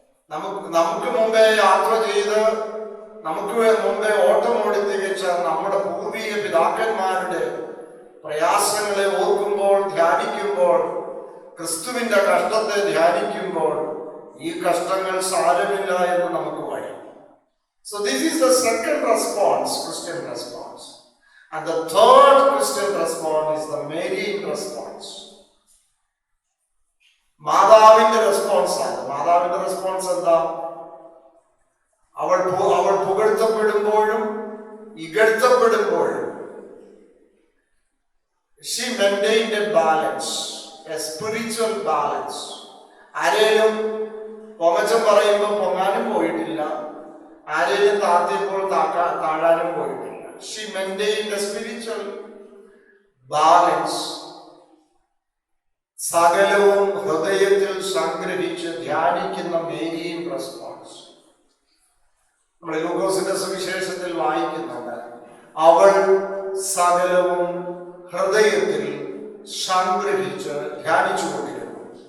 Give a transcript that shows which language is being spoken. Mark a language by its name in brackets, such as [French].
[Malayalam] നമുക്ക് മുമ്പേ യാത്ര ചെയ്ത് നമുക്ക് മുമ്പേ ഓട്ടമോടി തികച്ച നമ്മുടെ പൂർവീയ പിതാക്കന്മാരുടെ പ്രയാസങ്ങളെ ഓർക്കുമ്പോൾ, ധ്യാനിക്കുമ്പോൾ, ക്രിസ്തുവിന്റെ കഷ്ടത്തെ ധ്യാനിക്കുമ്പോൾ ഈ കഷ്ടങ്ങൾ സാരമില്ല എന്ന് നമുക്ക് പറയും. [English] So this is the second response, Christian response. And the third Christian response is the Marian response. [Malayalam] മാതാവിന്റെ റെസ്പോൺസ് ആണ്. മാതാവിന്റെ റെസ്പോൺസ് എന്താ? അവൾ പുകഴ്ത്തപ്പെടുമ്പോഴും ഇകഴ്ത്തപ്പെടുമ്പോഴും [English] she maintained a balance, a spiritual balance. [Malayalam] ആരേലും പൊങ്ങച്ചം പറയുമ്പോൾ പൊങ്ങാനും പോയിട്ടില്ല, ആരേലും താഴ്ത്തിയപ്പോൾ താഴാനും പോയിട്ടില്ല. [English] She maintained a spiritual balance. [Malayalam] സകലവും ഹൃദയത്തിൽ സംഗ്രഹിച്ച് ധ്യാനിക്കുന്ന മേരിയൻ റെസ്പോൺസ്. നമ്മൾ ലൂക്കോസിന്റെ സുവിശേഷത്തിൽ വായിക്കുന്നുണ്ട്, അവൾ സകലവും ഹൃദയത്തിൽ സംഗ്രഹിച്ച് ധ്യാനിച്ചുകൊണ്ടിരുന്നു.